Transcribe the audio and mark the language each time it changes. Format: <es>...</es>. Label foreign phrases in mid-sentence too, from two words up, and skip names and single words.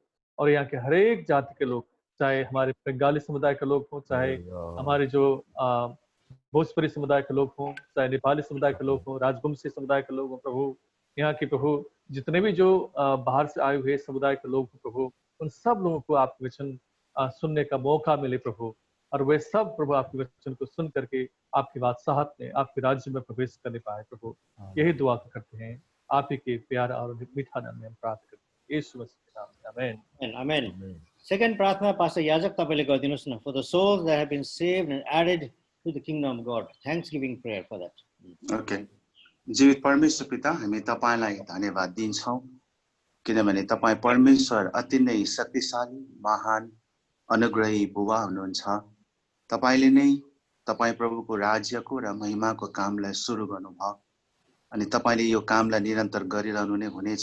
<hi>और यहाँ के हर एक जाति के लोग, चाहे हमारे बंगाली समुदाय के लोग हों, चाहे हमारे जो भोजपुरी समुदाय के लोग हों, चाहे नेपाली समुदाय के लोग हों, राजवंशी समुदाय के लोग हों प्रभु, यहाँ के प्रभु जितने भी जो बाहर से आए हुए समुदाय के लोग हों प्रभु, उन सब लोगों को आपके वचन सुनने का मौका मिले प्रभु, और वे सब प्रभु आपके वचन को सुन करके आपकी बादशाहत में, आपके राज्य में प्रवेश करने पाए प्रभु। यही दुआ करते हैं आप ही के प्यारा और मीठा नाम में हम प्रार्थना करते हैं, यीशु मसीह के नाम में, आमेन।</hi> <ne>आमेन। सेकेन्ड प्रार्थना पास्टर याजक तपाईले गरिदिनुस् न,</ne> <en>for the souls that have been saved and added to the kingdom of God. Thanksgiving prayer for that. ओके।</en> <ne>जीवित परमेश्वर पिता, हामी तपाईलाई धन्यवाद दिन्छौं, किनभने तपाई परमेश्वर अति नै शक्तिशाली, महान, अनुग्रही बुबा हुनुहुन्छ। तपाईले नै तपाई प्रभुको राज्यको र महिमाको कामलाई सुरु गर्नुभयो, अनि तपाईले यो कामलाई निरन्तर गरिरहनु नै हुनेछ।</ne>